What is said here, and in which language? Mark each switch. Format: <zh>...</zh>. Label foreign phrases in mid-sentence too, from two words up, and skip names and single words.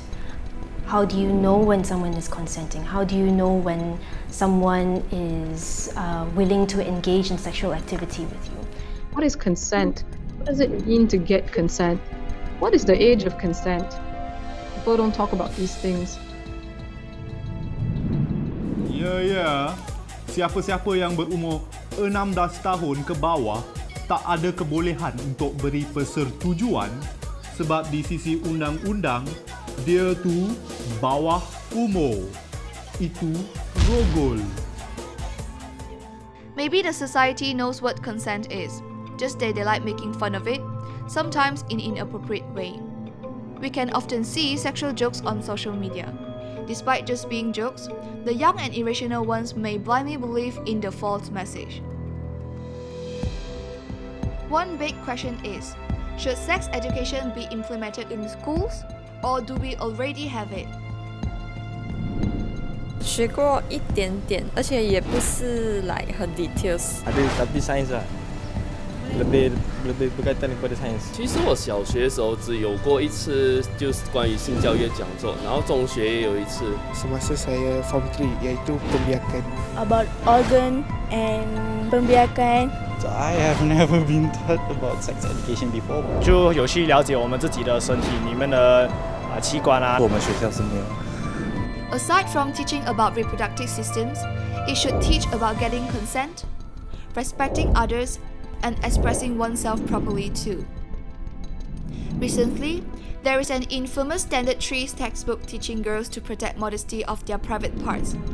<en>How do you know when someone is consenting? How do you know when someone is willing to engage in sexual activity with you? What is consent? What does it mean to get consent? What is the age of consent? People don't talk about these things.</en> <ms>Ya. Siapa-siapa yang berumur 16 tahun ke bawah tak ada kebolehan untuk beri persetujuan sebab di sisi undang-undang dia tu bawah umur. Itu rogol.</ms> <en>Maybe the society knows what consent is, just that they like making fun of it, sometimes in an inappropriate way. We can often see sexual jokes on social media. Despite just being jokes, the young and irrational ones may blindly believe in the false message. One big question is, should sex education be implemented in schools, or do we already have it?</en> <zh>学过一点点，而且也不是 like 很 details。</zh> <ms>Ada tapi sains lah. Lebih berkaitan kepada sains.</ms> <zh>其实我小学的时候只有过一次，就是关于性教育的讲座，然后中学也有一次。</zh> <ms>Semasa saya Form 3 iaitu pembiakan.</ms> <en>About organ and pembiakan. So I have never been taught about sex education before.</en> <zh>就有去了解我们自己的身体里面的器官啊。我们学校是没有。</zh> <en>Aside from teaching about reproductive systems, it should teach about getting consent, respecting others, and expressing oneself properly too. Recently, there is an infamous Standard 3 textbook teaching girls to protect modesty of their private parts.</en>